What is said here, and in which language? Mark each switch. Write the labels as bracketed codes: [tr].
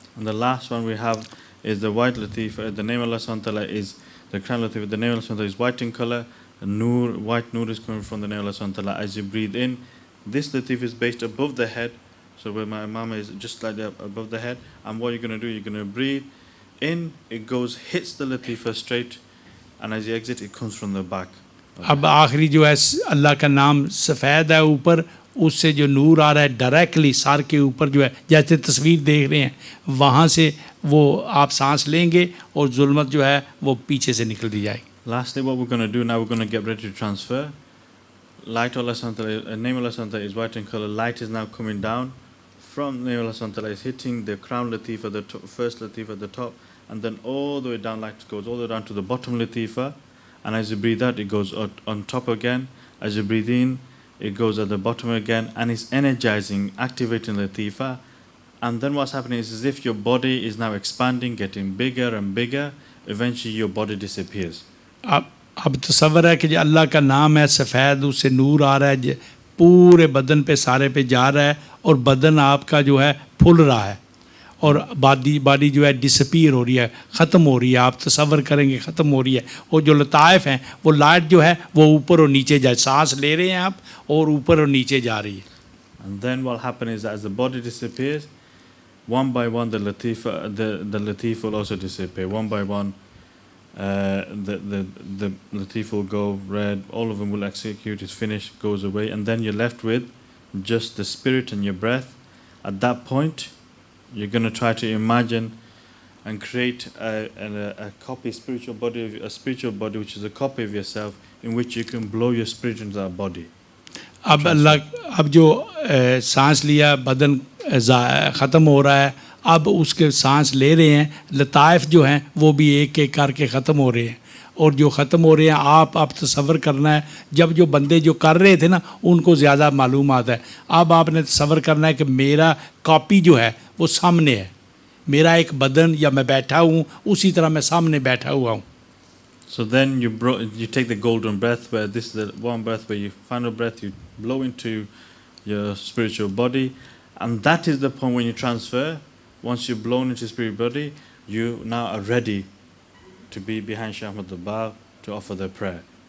[en] And the last one we have is the white latifa. The name of Allah Subhanahu wa Ta'ala is the crown latifa. The name of Allah Subhanahu wa Ta'ala is white in color. Nur, white nur is coming from the name of Allah Subhanahu wa Ta'ala. As you breathe in, this latif is based above the head. So where my mama is just like that above the head. And what you're going to do, you're going to breathe in, it goes, hits the latifa straight, and as you exit, it comes from the back. [hi] अब आखिरी जो है अल्लाह का नाम सफ़ेद है ऊपर, उससे जो नूर आ रहा है डायरेक्टली सर के ऊपर जो है, जैसे तस्वीर देख रहे हैं वहाँ से वो आप सांस लेंगे और जुल्मत जो है वो पीछे से निकल दी जाएगी. [en] Lastly, what we're going to do now, we're going to get ready to transfer. Light Allah Subhanahu wa ta'ala, name Allah Subhanahu wa ta'ala is white in color. Light is now coming down from name Allah Subhanahu wa ta'ala is hitting the crown latifa, the first latifa at the top, and then all the way down, light goes all the way down to the bottom latifa. And as you breathe out, it goes on top again. As you breathe in, it goes at the bottom again, and it's energizing, activating latifa. And then what's happening is as if your body is now expanding, getting bigger and bigger. Eventually, your body disappears. [hi] अब तसव्वुर है कि जो अल्लाह का नाम है सफ़ेद, उससे नूर आ रहा है, पूरे बदन पे सारे पे जा रहा है और बदन आपका जो है फूल रहा है और बॉडी जो है डिसपीयर हो रही है, ख़त्म हो रही है. आप तसव्वुर करेंगे ख़त्म हो रही है. और जो लताइफ हैं वो लाइट जो है वो ऊपर और नीचे जा, सांस ले रहे हैं आप और ऊपर और नीचे जा रही है. [en] And then what happens is that as the body disappears, one by one the latif will also disappear. One by one, the latif will go red. All of them will execute. It's finished, goes away, and then you're left with just the spirit and your breath. At that point, you're going to try to imagine and create a copy, a spiritual body which is a copy of yourself, in which you can blow your spirit into that body. [hi] अब जो सांस लिया, बदन ख़त्म हो रहा है, अब उसके सांस ले रहे हैं, लताइफ जो हैं वो भी एक एक करके ख़त्म हो रहे हैं. और जो ख़त्म हो रहे हैं आप तसव्वुर करना है. जब जो बंदे जो कर रहे थे ना उनको ज़्यादा मालूमात है. अब आपने तसव्वुर करना है कि मेरा कॉपी जो है वो सामने है, मेरा एक बदन या मैं बैठा हूँ उसी तरह मैं सामने बैठा हुआ हूँ. [en] So then you take the golden breath, where this is the one breath where you final breath you blow into your spiritual body, and that is the point when you transfer. Once you've blown into your spiritual body, you now are ready to be behind Shaykh Ahmad al-Bab to offer the prayer.